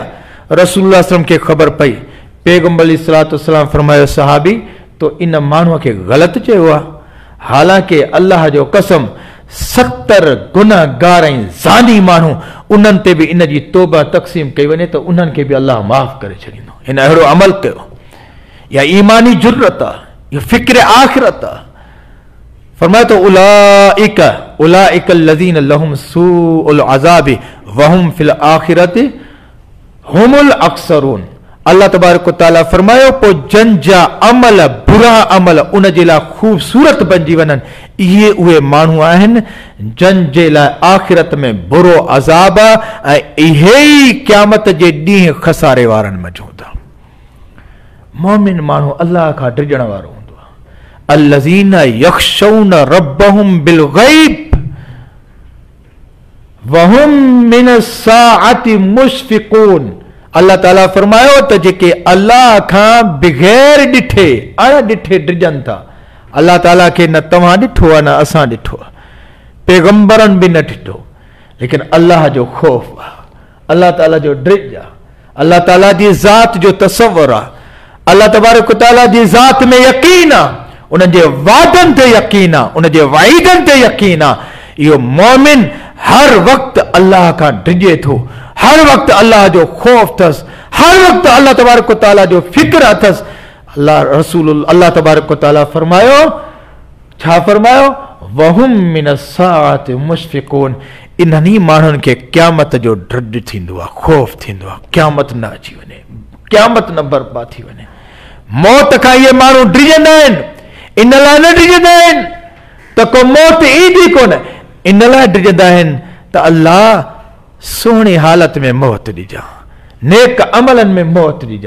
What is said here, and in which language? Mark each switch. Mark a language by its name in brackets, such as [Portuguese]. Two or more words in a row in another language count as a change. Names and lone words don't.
[Sindhi] रसूलुल्लाह [Arabic] صلى الله عليه وسلم [Sindhi] खे ख़बर पई। पैगंबर [Arabic] عليه الصلاة والسلام [Sindhi] फरमायो, सहाबी तो इन माण्हूअ खे ग़लति चयो आहे, हालांकि अल्लाह जो कसम 70 गुनाहगार ऐं ज़ानी माण्हू उन्हनि ते बि इन जी तौबा तक़सीम कई वञे त उन्हनि खे बि अल्लाह माफ़ करे छॾींदो। हिन अहिड़ो अमल कयो, या ईमानी जुर्रत आहे, इहो फ़िक्र आख़िरत आहे। [Arabic] फरमायो तो أولئك الذين لهم سوء العذاب وهم في الآخرة هم الأكثرون. الله تبارك وتعالى [Sindhi] फरमायो, पोइ जन जा अमल बुरा अमल उन जे लाइ ख़ूबसूरत बणिजी वञनि, इहे उहे माण्हू आहिनि जन जे लाइ आख़िरत में बुरो अज़ाब आहे, ऐं इहे ई क़यामत जे ॾींहुं खसारे वारनि मौजूद आहे। मोमिन माण्हू अल्लाह खां डिॼण वारो हूंदो आहे। [Arabic] الذين يخشون ربهم بالغيب وهم من الساعة مشفقون. [Sindhi] अल्लाह ताला फरमायो त जेके अल्लाह खां बग़ैर ॾिठे अण ॾिठे डिॼनि था, अल्लाह ताला खे न तव्हां ॾिठो आहे न असां ॾिठो आहे, पैगंबरनि बि न ॾिठो, लेकिन अल्लाह जो ख़ौफ़ आहे, अल्लाह ताला जो डिॼ आहे, अल्लाह ताला जी ज़ात जो तसव्वुर आहे, [Arabic] الله تبارك وتعالى [Sindhi] जी ज़ात में यकीन आहे, उन जे वादनि ते यकीन आहे, उन जे वईदनि ते यकीन आहे। इहो मोमिन हर वक़्तु अल्लाह खां डिॼे थो, हर वक़्तु अल्लाह जो ख़ौफ़ अथसि, हर वक़्तु [Arabic] الله تبارك وتعالى [Sindhi] जो फ़िक्र अथसि। [Arabic] الله تبارك وتعالى [Sindhi] फरमायो, छा फरमायो? [Arabic] وهم من الساعة مشفقون. [Sindhi] इन्हनि माण्हुनि खे क़यामत जो डर थींदो आहे, ख़ौफ़ थींदो आहे, क़यामत न अची वञे, क़यामत न बर्बाद थी वञे। मौत खां इहे माण्हू डिॼंदा आहिनि, इन लाइ न डिॼंदा आहिनि त को मौत ईंदी कोन, इन लाइ डिॼंदा आहिनि त अल्लाह सुहिणी हालत में मौत ॾिजां, नेक अमलनि में मौत ॾिजां।